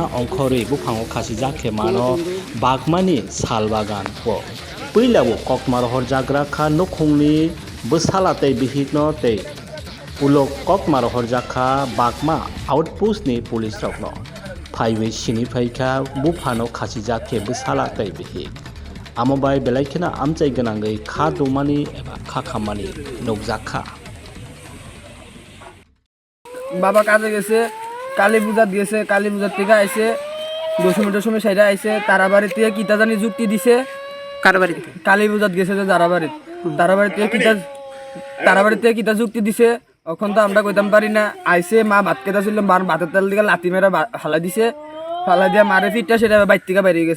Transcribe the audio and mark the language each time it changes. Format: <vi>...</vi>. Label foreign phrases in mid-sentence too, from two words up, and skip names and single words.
<trp>ongkhorei buphango khachijak mano Bagmani salbagan po puilabo kokmar horjagra kha nukhungni bwsala tei bihikno tei ulo kokmar horjakha Bagma outpost ni police rokno phaiwei sini phaikha buphano khachijak bwsala tei bihik amobai belaikena amchai ganangei kha dumani eba kha khamani nukjakha</trp> <bn>বাবা কাজে গেছে কালী পূজাত গেছে কালী পূজার থেকে আইছে দশমীটার সময় সাইডে আইছে তারা বাড়ি থেকে কিতা জানি যুক্তি দিছে কার বাড়িতে কালী পূজাত গেছে যে তারা বাড়ি থেকে কিতা যুক্তি দিছে এখন তো আমরা কইতাম পারি না আইছে মা ভাত খেতে ছিল মার ভাতের তেল দিকে লাতি মেরা ফালা দিছে ফালা দিয়া মারে ফিটটা সেটা বাইর থেকে বেরিয়ে গেছে</bn>